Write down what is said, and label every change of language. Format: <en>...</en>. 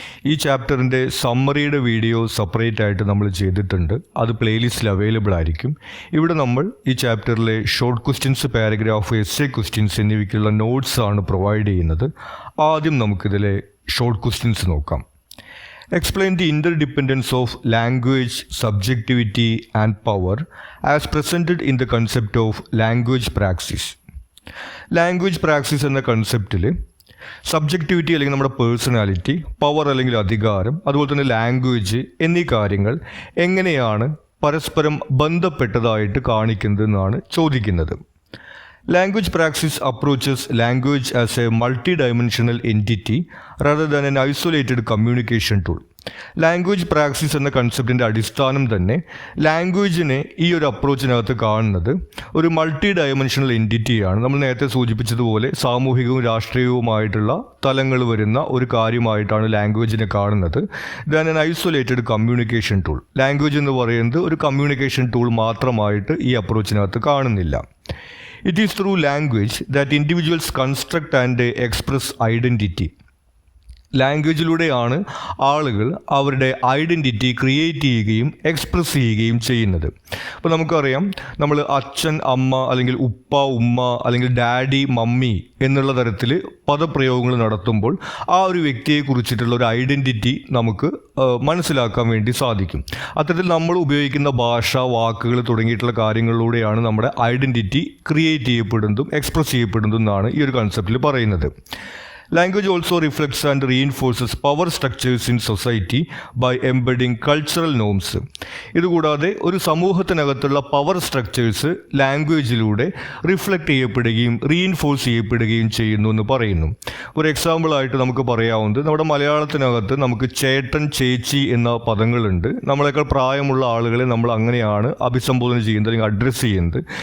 <ml>ഈ ചാപ്റ്ററിൻ്റെ സമ്മറിയുടെ video separate ആയിട്ട് നമ്മൾ ചെയ്തിട്ടുണ്ട്. അത് പ്ലേലിസ്റ്റിൽ അവൈലബിൾ ആയിരിക്കും. ഇവിടെ നമ്മൾ ഈ ചാപ്റ്ററിലെ short questions, paragraph, essay questions എന്നിവയ്ക്കുള്ള നോട്ട്സ് ആണ് പ്രൊവൈഡ് ചെയ്യുന്നത്. ആദ്യം നമുക്കിതിലെ ഷോർട്ട് ക്വസ്റ്റ്യൻസ് നോക്കാം.</ml> <en>Explain the interdependence of language, subjectivity and power as presented in the concept of language praxis.</en> <ml>Language practice എന്ന കൺസെപ്റ്റിൽ സബ്ജക്റ്റിവിറ്റി അല്ലെങ്കിൽ നമ്മുടെ പേഴ്സണാലിറ്റി, പവർ അല്ലെങ്കിൽ അധികാരം, അതുപോലെ തന്നെ ലാംഗ്വേജ് എന്നീ കാര്യങ്ങൾ എങ്ങനെയാണ് പരസ്പരം ബന്ധപ്പെട്ടതായിട്ട് കാണിക്കുന്നതെന്നാണ് ചോദിക്കുന്നത്.</ml> <en>Language praxis approaches language as a multi-dimensional entity rather than an isolated communication tool.</en> <ml>Language practice എന്ന കൺസെപ്റ്റിൻ്റെ അടിസ്ഥാനം തന്നെ ലാംഗ്വേജിനെ ഈ ഒരു അപ്രോച്ചിനകത്ത് കാണുന്നത് ഒരു മൾട്ടി ഡയമെൻഷണൽ എൻറ്റിറ്റിയാണ്. നമ്മൾ നേരത്തെ സൂചിപ്പിച്ചതുപോലെ സാമൂഹികവും രാഷ്ട്രീയവുമായിട്ടുള്ള തലങ്ങൾ വരുന്ന ഒരു കാര്യമായിട്ടാണ് ലാംഗ്വേജിനെ കാണുന്നത്.</ml> <en>Than an isolated communication tool.</en> <ml>Language എന്ന് പറയുന്നത് ഒരു കമ്മ്യൂണിക്കേഷൻ ടൂൾ മാത്രമായിട്ട് ഈ അപ്രോച്ചിനകത്ത് കാണുന്നില്ല.</ml> <en>It is through language that individuals construct and express identity.</en> <ml>ലാംഗ്വേജിലൂടെയാണ് ആളുകൾ അവരുടെ ഐഡൻറ്റിറ്റി ക്രിയേറ്റ് ചെയ്യുകയും എക്സ്പ്രസ് ചെയ്യുകയും ചെയ്യുന്നത്. അപ്പോൾ നമുക്കറിയാം, നമ്മൾ അച്ഛൻ, അമ്മ, അല്ലെങ്കിൽ ഉപ്പ, ഉമ്മ, അല്ലെങ്കിൽ ഡാഡി, മമ്മി എന്നുള്ള തരത്തിൽ പദപ്രയോഗങ്ങൾ നടത്തുമ്പോൾ ആ ഒരു വ്യക്തിയെക്കുറിച്ചിട്ടുള്ള ഒരു ഐഡൻറ്റിറ്റി നമുക്ക് മനസ്സിലാക്കാൻ വേണ്ടി സാധിക്കും. അത്തരത്തിൽ നമ്മൾ ഉപയോഗിക്കുന്ന ഭാഷ, വാക്കുകൾ തുടങ്ങിയിട്ടുള്ള കാര്യങ്ങളിലൂടെയാണ് നമ്മുടെ ഐഡൻറ്റിറ്റി ക്രിയേറ്റ് ചെയ്യപ്പെടുന്നതും എക്സ്പ്രസ് ചെയ്യപ്പെടുന്നതും എന്നാണ് ഈ ഒരു കൺസെപ്റ്റിൽ പറയുന്നത്.</ml> <en>Language also reflects and reinforces power structures in society by embedding cultural norms.</en> <ml>ഇതുകൂടാതെ ഒരു സമൂഹത്തിനകത്തുള്ള പവർ സ്ട്രക്ചേഴ്സ് ലാംഗ്വേജിലൂടെ റിഫ്ലക്റ്റ് ചെയ്യപ്പെടുകയും റീഇൻഫോഴ്സ് ചെയ്യപ്പെടുകയും ചെയ്യുന്നു എന്ന് പറയുന്നു. ഒരു എക്സാമ്പിളായിട്ട് നമുക്ക് പറയാവുന്നത്, നമ്മുടെ മലയാളത്തിനകത്ത് നമുക്ക് ചേട്ടൻ, ചേച്ചി എന്ന പദങ്ങളുണ്ട്. നമ്മളെക്കാൾ പ്രായമുള്ള ആളുകളെ നമ്മൾ അങ്ങനെയാണ് അഭിസംബോധന ചെയ്യുന്നത് അല്ലെങ്കിൽ അഡ്രസ്സ് ചെയ്യുന്നത്.</ml>